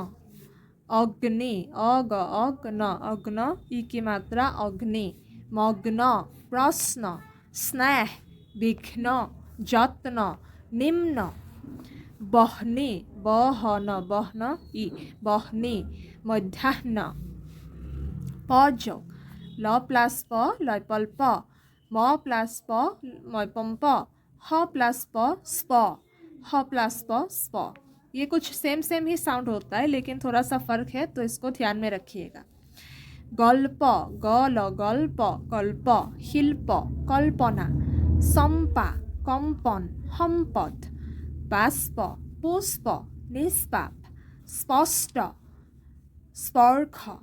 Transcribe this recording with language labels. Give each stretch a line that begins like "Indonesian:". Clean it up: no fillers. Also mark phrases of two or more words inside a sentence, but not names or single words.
Hindi: अग्नि अग अग्न अग्न, ई की मात्रा अग्नि। मग्न प्रश्न, स्नेह विघ्न, जत्न निम्न। बहनी बहन बहन ई बहनी, मध्याह्न। प जोक। ल प्लस प लैपल प, म प्लस प मैपम प, ह प्लस प स्प। ह प्लस प स्प। ये कुछ सेम ही साउंड होता है लेकिन थोड़ा सा फ़र्क है, तो इसको ध्यान में रखिएगा। गल्प गल गल्प कल्प शिल्प कल्पना सम्पा कम्पन सम्पद बाष्प पुष्प निष्पाप स्पष्ट स्पर्श।